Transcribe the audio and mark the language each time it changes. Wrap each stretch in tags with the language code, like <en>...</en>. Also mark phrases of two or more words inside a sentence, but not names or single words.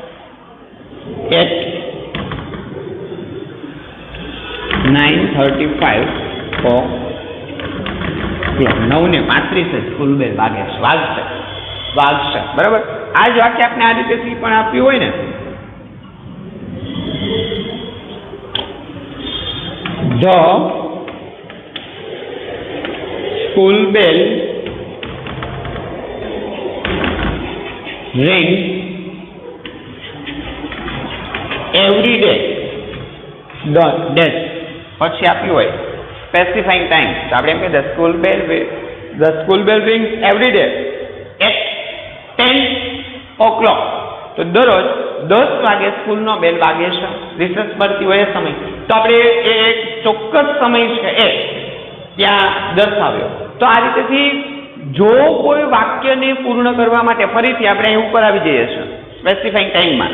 <gu>9:35 9:35 સ્કૂલ બેલ વાગે છે. વાગશે. બરાબર. આ જ વાક્ય આપણે આ રીતે પણ આપ્યું હોય ને,</gu> <en>The school bell rings every day.</en> <gu>પછી આપ્યું હોય</gu> <en>specifying time,</en> <gu>તો આપણે એમ કે</gu> <en>The school bell rings every day at 10 o'clock.</en> <gu>તો દરરોજ 10 વાગે સ્કૂલનો બેલ વાગે છે. રિસેસ પડતી હોય એ સમય, તો આપણે એ એક ચોક્કસ સમય છે એ ત્યાં દર્શાવ્યો. તો આ રીતેથી જો કોઈ વાક્યને પૂર્ણ કરવા માટે ફરીથી આપણે અહીં ઉપર આવી જઈએ છીએ</gu> <en>specifying timeમાં.</en>